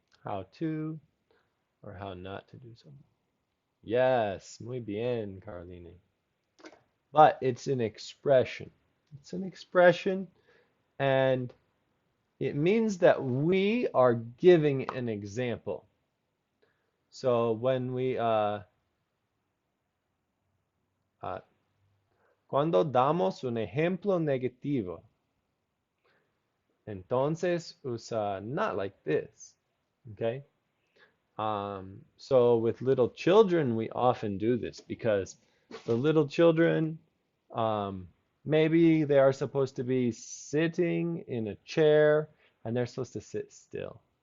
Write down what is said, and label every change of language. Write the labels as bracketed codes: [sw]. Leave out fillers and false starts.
[en] How to or how not to do something. Yes, [es] muy bien, [en] Carlini. But it's an expression. It's an expression, and it means that we are giving an example. So when uh, [es] cuando damos un ejemplo negativo, entonces usa [en] not like this, okay? So with little children, we often do this because the little children, um, maybe they are supposed to be sitting in a chair and they're supposed to sit still.